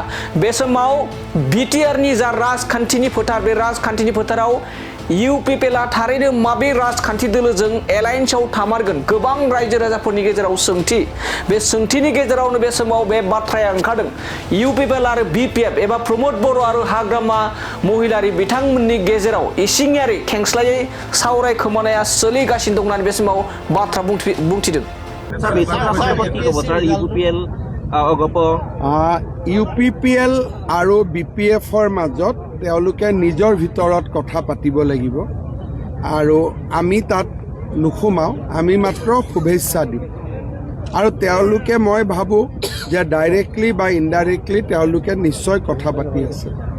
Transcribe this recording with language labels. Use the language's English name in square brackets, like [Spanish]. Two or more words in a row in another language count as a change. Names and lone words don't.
[Bodo] बे समाव बिटिआरनि जा राजखान्थिनि फोथार बे राजखान्थिनि फोथाराव इउपिपिएलआ थारैनो माबे राजखान्थि दोलोजों एलायन्सआव थामारगोन गोबां रायजो राजाफोरनि गेजेराव सोंथि बे सोंथिनि गेजेरावनो बे समाव बे बाथ्राया ओंखारदों इउपिपिएल आरो बिपिएफ एबा प्रमद बर' आरो हाग्रामा महिलारि बिथांमोननि गेजेराव इसिङारि खेंस्लायै सावरायखोमानाया सोलिगासिनो दं होननानै बे समाव बाथ्रा बुंथिदों। [Assamese] ইউপিপিএল আৰু বিপিএফৰ মাজত তেওঁলোকে নিজৰ ভিতৰত কথা পাতিব লাগিব আৰু আমি তাত নুসুমাওঁ আমি মাত্ৰ শুভেচ্ছা দিম আৰু তেওঁলোকে মই ভাবোঁ যে ডাইৰেক্টলি বা ইনডাইৰেক্টলি তেওঁলোকে নিশ্চয় কথা পাতি আছে।